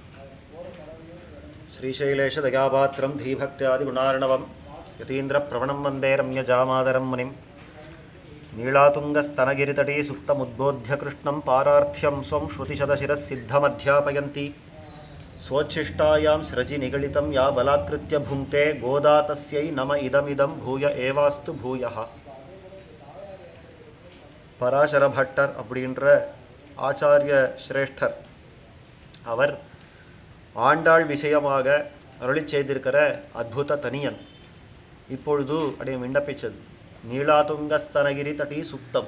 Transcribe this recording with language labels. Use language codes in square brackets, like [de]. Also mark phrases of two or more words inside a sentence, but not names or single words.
[sa] श्रीशैलेशदयापात्रं धीभक्त्यादिगुणार्णवं यतीन्द्रप्रवणं वन्दे रम्यजामादरं मुनिं नीलातुङ्गस्तनगिरितटे सुप्तमुद्बोध्य कृष्णं पारार्थ्यं स्वं श्रुतिशतशिरःसिद्धमध्यापयन्ति स्वोच्छिष्टायां स्रजि निगलितं या बलात्कृत्य भुङ्क्ते गोदा तस्यै नम इदमिदं भूय एवास्तु भूयः. [ta] பராசர பட்டர் அப்படின்ற ஆச்சாரிய சிரேஷ்டர் அவர் ஆண்டாள் விஷயமாக அருளி செய்திருக்கிற அத்புத தனியன் இப்பொழுது அப்படியே விண்ணப்பிச்சது. [sa] नीलातुङ्गस्तनगिरि तटि सुप्तम्.